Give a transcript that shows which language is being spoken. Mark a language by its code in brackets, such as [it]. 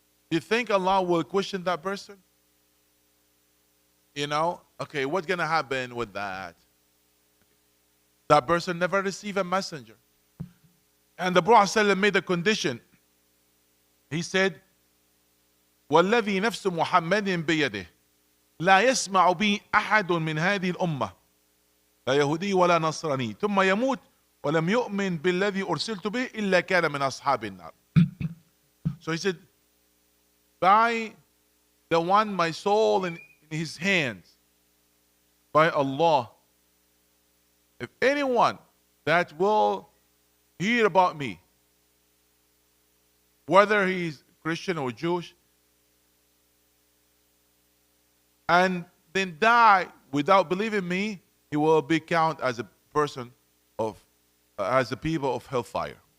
[en] Do you think Allah will question that person? Okay, what's going to happen with that? That person never received a messenger. And the Prophet ﷺ made a condition. He said, [ar] وَالَّذِي نَفْسُ مُحَمَّدٍ بِيَدِهِ لا يسمع بي أحد من هذه الأمة لا يهودي ولا نصراني ثم يموت ولم يؤمن بالذي أرسلت به إلا كان من أصحاب النار. [en] So he said, by the one my soul in his hands, by Allah, if anyone that will hear about me, whether he's Christian or Jewish, and then die without believing me, he will be counted as a person of, as a people of hellfire.